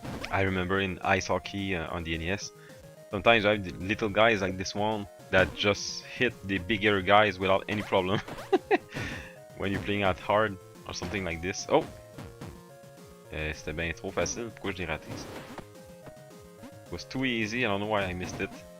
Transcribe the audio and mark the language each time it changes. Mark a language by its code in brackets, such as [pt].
[en] I remember in ice hockey on the NES, sometimes I have the little guys like this one that just hit the bigger guys without any problem. When you're playing out hard or something like this. Oh! [fr] C'était bien trop facile, pourquoi je l'ai raté ça? [en] It was too easy, I don't know why I missed it.